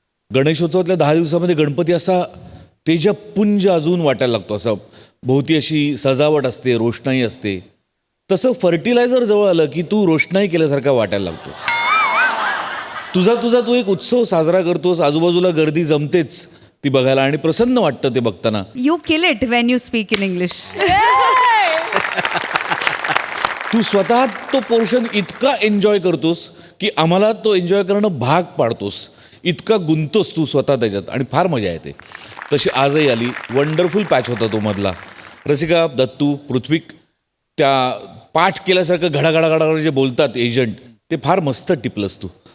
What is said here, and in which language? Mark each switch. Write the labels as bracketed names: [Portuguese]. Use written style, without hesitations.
[Marathi] गणेशोत्सवातल्या 10 दिवसामध्ये गणपती असा तेजपुंज अजून वाटायला लागतो, असा भोवती अशी सजावट असते, रोषणाई असते. तसं फर्टिलायझर जवळ आलं की तू रोषणाई केल्यासारखा वाटायला लागतोस. तुझा तू एक उत्सव साजरा करतोस, आजूबाजूला गर्दी जमतेच ती बघायला आणि प्रसन्न वाटतं ते बघताना. [English] You kill it when you speak in English. [Marathi] तू स्वतः तो पोर्शन इतका एन्जॉय करतोस की आम्हाला तो एन्जॉय करणं भाग पाडतोस, इतका गुंतोस तू स्वतः त्याच्यात आणि फार मजा येते. तशी आजही आली. वंडरफुल पॅच होता तो मधला. रसिका, दत्तू, पृथ्वीक त्या पाठ केल्यासारखं घडाघडा जे बोलतात एजंट, ते फार मस्त टिपलंस तू.